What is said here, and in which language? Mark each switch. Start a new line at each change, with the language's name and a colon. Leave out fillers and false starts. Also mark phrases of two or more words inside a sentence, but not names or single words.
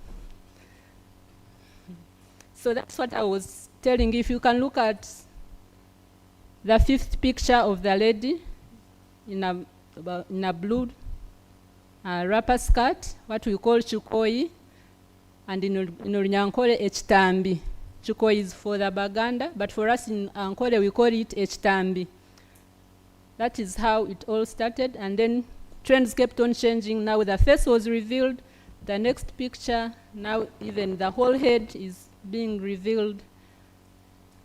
English: So that's what I was telling you. If you can look at the fifth picture of the lady in a blue wrapper skirt, what we call chukoi, and in Runyankole, echitambi. Chukoi is for the Baganda, but for us in Ankole, we call it echitambi. That is how it all started, and then trends kept on changing. Now the face was revealed. The next picture, now even the whole head is being revealed.